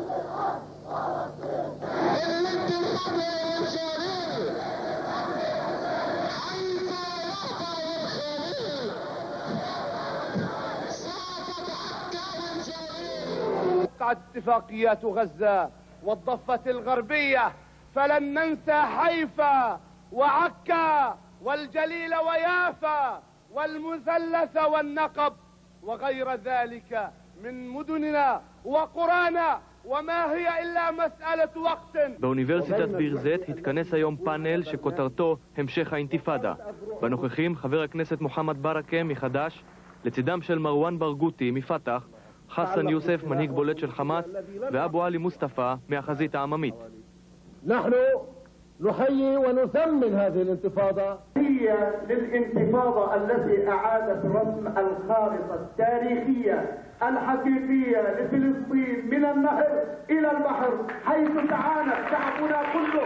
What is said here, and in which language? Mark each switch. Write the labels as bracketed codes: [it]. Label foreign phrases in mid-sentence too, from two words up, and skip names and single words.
[ar] وقعت اتفاقيات غزة والضفة الغربية فلن ننسى حيفا وعكا والجليل ويافا والمثلث والنقب وغير ذلك من مدننا وقرانا وما هي إلا مسألة وقت. [he] באוניברסיטת ביר זית התכנס היום פאנל שכותרתו המשך האינתיפאדה. בנוכחים חבר הכנסת מוחמד ברכה מחד"ש, לצידם של מרואן ברגותי מפתח, חסן יוסף מנהיג בולט של חמאס ואבו עלי מוסטפא מהחזית העממית. [ar] نحن نحيي ونثمن هذه الانتفاضة. هي للانتفاضة التي أعادت رسم الخارطة التاريخية الحقيقية لفلسطين من النهر إلى البحر حيث تعانت شعبنا كله.